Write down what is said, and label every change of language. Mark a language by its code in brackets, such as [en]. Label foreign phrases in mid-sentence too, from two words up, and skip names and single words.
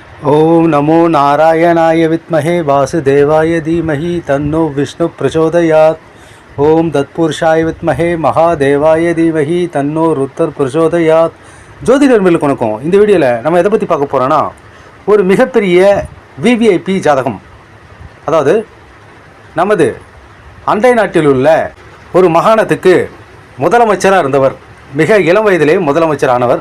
[sa] ओम नमो नारायणाय विद्महे वासुदेवाय धीमहि तन्नो विष्णु प्रचोदयात्। ओम तत्पुरुषाय विद्महे महादेवाय धीमहि तन्नो रुद्र प्रचोदयात्। [ta] ஜோதிடர்களுக்கு வணக்கம். இந்த வீடியோவில் நம்ம எதை பற்றி பார்க்க போகிறோன்னா, ஒரு மிகப்பெரிய விவிஐபி ஜாதகம். அதாவது நமது அண்டை நாட்டில் உள்ள ஒரு மாகாணத்துக்கு முதலமைச்சராக இருந்தவர், மிக இளம் வயதிலே முதலமைச்சரானவர்.